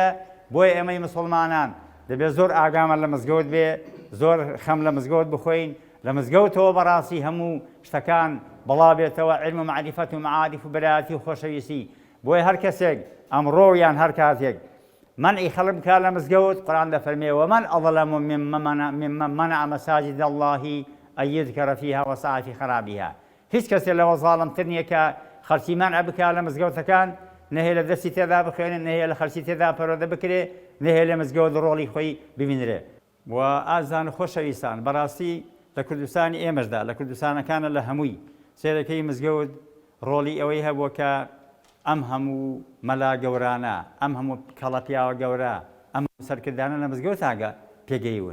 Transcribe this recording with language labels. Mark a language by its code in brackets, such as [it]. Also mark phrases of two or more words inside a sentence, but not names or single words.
[ckb] بۆیە ئێمەی موسڵمانان دەبێت زۆر ئاگامان لە مزگەوت بێ، زۆر خەم لە مزگەوت بخۆین. لە مزگەوتەوە بەڕاستی هەموو شتەکان بەڵاو بێتەوە، عیلم و معریفەت و معارف و بەرایەتی و خۆشەویستی. بۆیە هەر کەسێک ئەمڕۆ یان هەر کاتێک منعی خەڵک بکات لە مزگەوت، قورئان دەفەرمێ [ar] ومن ئەظلم ممن منع مساجد الله أن يذكر فيها وسعى في خرابها. [ckb] هیچ کەسێک لەوە زاڵمتر نییە کە خەڵکی منع بکات لە مزگەوتەکان، نەهێ لە دەستی تێدا بخوێنێت، نەهێ لە خەڵکی تێدا پەروەردە بکرێ، نەهێ لە مزگەوت ڕۆڵی خۆی ببینرێ. و ئازان خۆشەویستان بەڕاستی لە کوردستانی ئێمەشدا لە کوردستانەکانە لە هەمووی سێرەکەی مزگەوت ڕۆڵی ئەوەی هەبووە کە ئەم هەموو مەلا گەورانە، ئەم هەموو کەڵە پیاوە گەورە، ئەم سەرکردانە لە مزگەوتاگە پێگەیون.